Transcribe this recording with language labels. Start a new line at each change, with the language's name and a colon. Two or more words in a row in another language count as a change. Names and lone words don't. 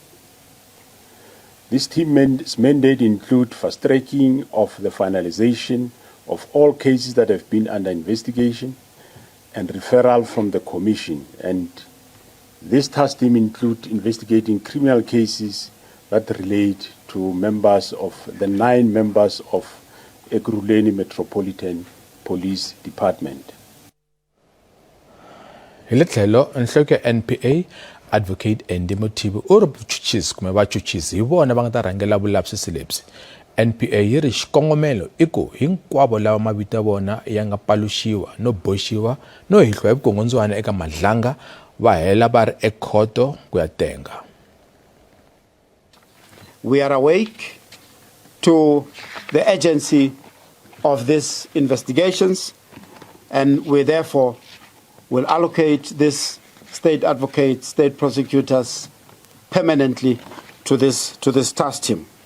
English: This team's mandate include fast-tracking of the finalization of all cases that have been under investigation and referral from the Commission. And this task team include investigating criminal cases that relate to members of the 9 members of Ekurhuleni Metropolitan Police Department.
Tsonga: Hi le tlhelo nhloko ya NPA Advocate Andy Mothibi u ri vuchuchisi kumbe vachuchisi hi vona va nga ta rhangela vulavisisi lebyi. NPA yi ri xikongomelo i ku hinkwavo lava mavito ya vona ya nga paluxiwa no boxiwa no hehliwa hi vukungundzwana eka Madlanga va hela va ri ekhoto ku ya tenga.
English: We are awake to the urgency of these investigations, and we therefore will allocate this state advocates, state prosecutors permanently to this task team.